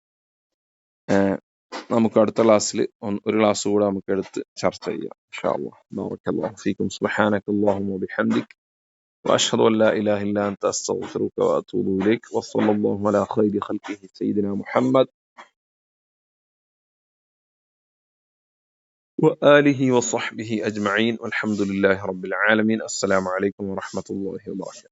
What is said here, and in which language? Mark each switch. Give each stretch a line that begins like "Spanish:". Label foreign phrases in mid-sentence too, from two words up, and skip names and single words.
Malayalam: നമുക്ക് അടുത്ത ക്ലാസ്സിൽ ഒരു ക്ലാസ് കൂടെ നമുക്ക് എടുത്ത് ചർച്ച ചെയ്യാം
Arabic: إن شاء الله. بارك الله فيكم. سبحانك اللهم وبحمدك وأشهد أن لا إله إلا أنت أستغفرك وأتوب إليك وصلى الله على خير خلقه سيدنا محمد وآله وصحبه أجمعين والحمد لله رب العالمين. السلام عليكم ورحمة الله وبركاته.